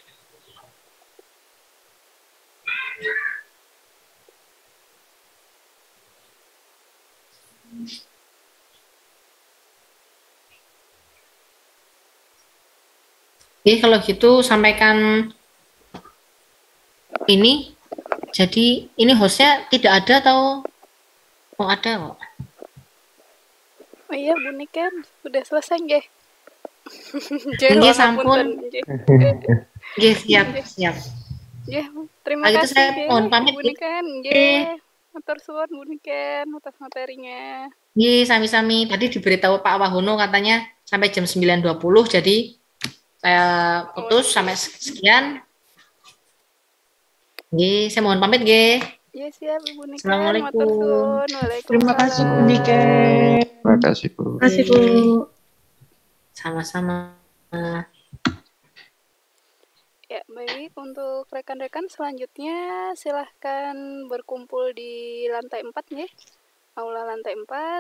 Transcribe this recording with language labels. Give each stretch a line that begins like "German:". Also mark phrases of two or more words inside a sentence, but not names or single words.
Indonesian: Oke, kalau gitu sampaikan ini. Jadi ini hostnya tidak ada atau mau ada kok? Oh iya, Bu Niken udah selesai nggih.
Javanese: Nggih, sampun. Nggih, siap. Nggih,
Indonesian: terima Kalau gitu kasih saya
Javanese: nggih,
Indonesian: mohon pamit. Bu Niken.
Javanese: Nggih, matur suwun
Indonesian: Bu Niken atas materinya.
Javanese: Nggih, sami-sami.
Indonesian: Tadi diberitahu Pak Wahono katanya sampai jam 9.20, jadi saya putus sampai sekian. Nggih, saya mohon
Javanese: pamit nggih.
Indonesian: Iya, siap Ibu Niken.
Arabic: Assalamualaikum.
Javanese: Matur suwun. Waalaikumsalam.
Indonesian: Terima kasih Bu Niken. Terima kasih, Bu. Terima kasih Bu. Sama-sama. Ya, baik. Untuk rekan-rekan selanjutnya silahkan berkumpul di lantai 4 ya. Aula lantai 4.